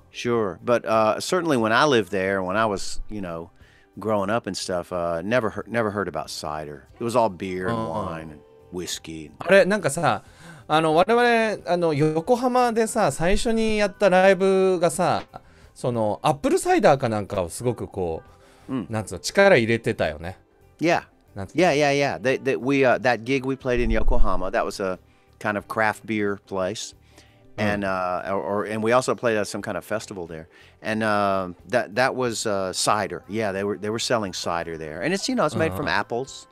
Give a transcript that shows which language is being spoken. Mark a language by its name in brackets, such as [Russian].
[English] Sure, but certainly when I lived there, when I was, growing up and stuff, never heard about cider. It was all beer and wine and whiskey. [Japanese] あれなんかさ、我々横浜でさ最初にやったライブがさ、そのアップルサイダーかなんかをすごくこう、なんつうの力入れてたよね。 [English] Yeah. That gig we played in Yokohama, that was a kind of craft beer place. And and we also played at some kind of festival there, and that was cider. Yeah, they were selling cider there, and it's it's made from apples.